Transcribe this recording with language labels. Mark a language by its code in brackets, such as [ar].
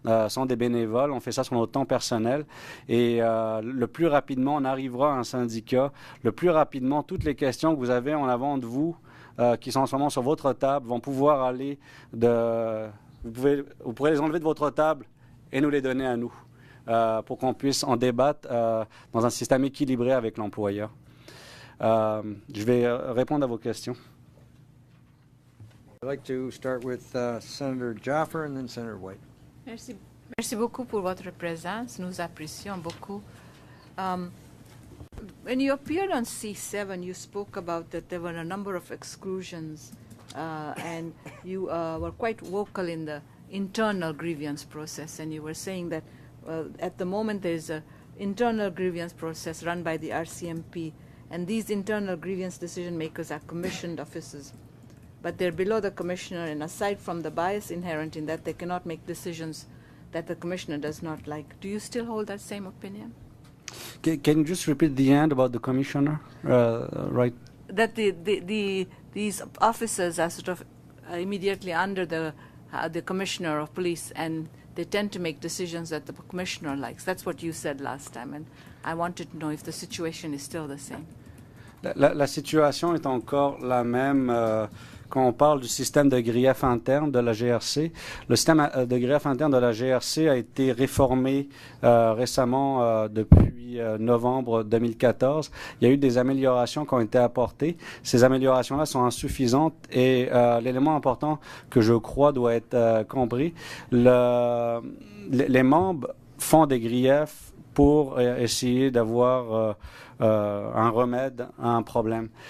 [fr] sont des bénévoles, on fait ça sur notre temps personnel, et le plus rapidement on arrivera à un syndicat, le plus rapidement toutes les questions que vous avez en avant de vous, qui sont en ce moment sur votre table, vont pouvoir aller vous pourrez les enlever de votre table et nous les donner à nous. Pour qu'on puisse en débattre dans un système équilibré avec l'employeur. Je vais répondre à vos questions. [en] I'd like to start with Senator Jaffer and then Senator White. [fr] Merci. Merci beaucoup pour votre présence. Nous apprécions beaucoup. [en] When you appeared on C7, you spoke about that there were a number of exclusions, and you were quite vocal in the internal grievance process, and you were saying that at the moment there is an internal grievance process run by the RCMP, and these internal grievance decision makers are commissioned officers. But they're below the commissioner, and aside from the bias inherent in that, they cannot make decisions that the commissioner does not like. Do you still hold that same opinion? Can you just repeat the end about the commissioner? Right. That these officers are sort of immediately under the commissioner of police, and they tend to make decisions that the commissioner likes. That's what you said last time, and I wanted to know if the situation is still the same. [fr] La situation est encore la même quand on parle du système de grief interne de la GRC. Le système de grief interne de la GRC a été réformé récemment depuis novembre 2014. Il y a eu des améliorations qui ont été apportées. Ces améliorations-là sont insuffisantes et l'élément important que je crois doit être compris, les membres font des griefs pour essayer d'avoir un remède à un problème.